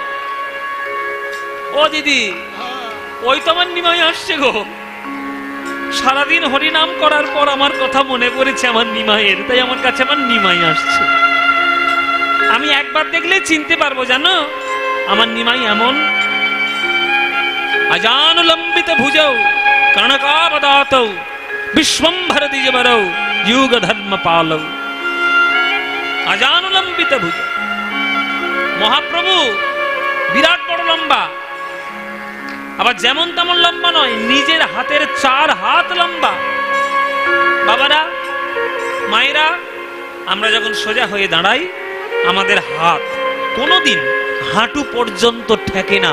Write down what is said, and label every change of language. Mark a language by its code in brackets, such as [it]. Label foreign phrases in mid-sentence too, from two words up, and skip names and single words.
[bn] ও দিদি, ওই তো আমার নিমাই আসছে গো। সারাদিন হরিনাম করার পর আমার কথা মনে পড়েছে আমার নিমাইয়ের, তাই আমার কাছে আমার নিমাই আসছে। আমি একবার দেখলে চিনতে পারবো, জানো আমার নিমাই এমন। [sa] अजानुलंबित भुजौ कर्णकावदातौ विश्वंभर द्विजबरौ युग धर्म पालौ। अजानुलंबित भुजौ, [bn] মহাপ্রভু বিরাট বড় লম্বা, আবার যেমন তেমন লম্বা নয়, নিজের হাতের 4 হাত লম্বা। বাবারা মায়েরা, আমরা যখন সোজা হয়ে দাঁড়াই আমাদের হাত কোনোদিন হাঁটু পর্যন্ত ঠেকে না।